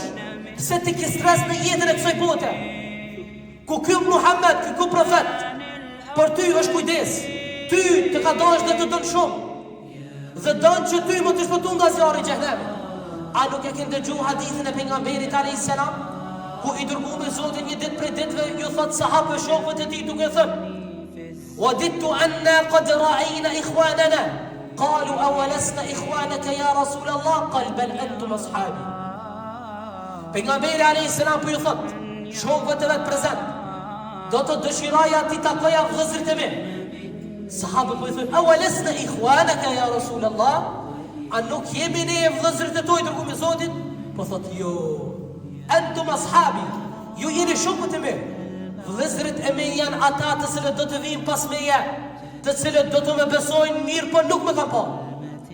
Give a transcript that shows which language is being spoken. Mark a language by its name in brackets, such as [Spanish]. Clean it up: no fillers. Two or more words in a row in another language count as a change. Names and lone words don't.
[Albanian] Pse ti ke stres në jetën e kësaj bote? Ku ky Muhammed, ky profet, për ty është kujdes. Ty të ka dashur dhe të don shumë. Dhe don që ty më të shpëton nga zjarri I xhenemit. A nuk e ke dëgjuar hadithin e pejgamberit [Arabic] عليه السلام, [Albanian] ku I dërguar Zoti një ditë prej ditëve ju thot sahabëve shokëve të tij duke thënë: [Arabic] وَدِدْتُ أَنَّا قَدْ رَأَيْنَا إِخْوَانَنَا قَالُوا أَوَلَسْنَا إِخْوَانَكَ يَا رَسُولَ اللَّهِ قَالَ بَلْ أَنْتُمْ أَصْحَابِي. [Albanian] Pejgamberi [Arabic] عليه السلام [Albanian] po ju thot shokëve të vet prezant: do të dëshiraja ti takoja vëllezërit e mi. Sahabët po I thonë: [Arabic] أَوَلَسْنَا إِخْوَانَكَ يَا رَسُولَ اللَّهِ. [Albanian] A nuk jemi ne vëllezërit e tuaj dërguar me Zotin? Po thot: jo, [Arabic] أنتم أصحابي, [Albanian] ju jeni shokët e mi. Vëllezërit e mi janë ata të cilët do të vinë pas meje, të cilët do të më besojnë mirë, por nuk më kanë pa.